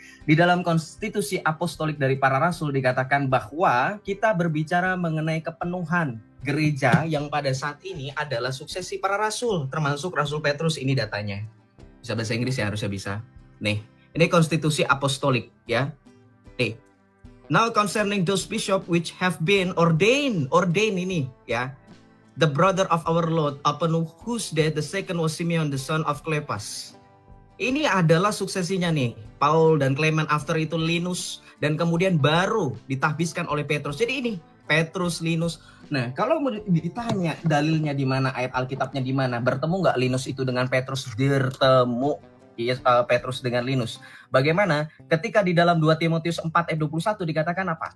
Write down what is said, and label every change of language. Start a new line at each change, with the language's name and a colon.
Indonesian: Di dalam konstitusi apostolik dari para rasul dikatakan bahwa kita berbicara mengenai kepenuhan gereja yang pada saat ini adalah suksesi para rasul, termasuk Rasul Petrus. Ini datanya. Bisa bahasa Inggris ya, harusnya bisa. Nih, ini konstitusi apostolik ya. Nih.
English: Now concerning those bishop which have been ordained
Indonesian: ini ya.
English: The brother of our Lord, upon whose death the second was Simeon the son of Cleopas.
Indonesian: Ini adalah suksesinya nih, Paul dan Clement, after itu Linus, dan kemudian baru ditahbiskan oleh Petrus. Jadi ini Petrus, Linus. Nah, kalau ditanya dalilnya di mana, ayat Alkitabnya di mana, bertemu nggak Linus itu dengan Petrus? Bertemu. Petrus dengan Linus. Bagaimana ketika di dalam 2 Timotius 4 ayat 21 dikatakan apa?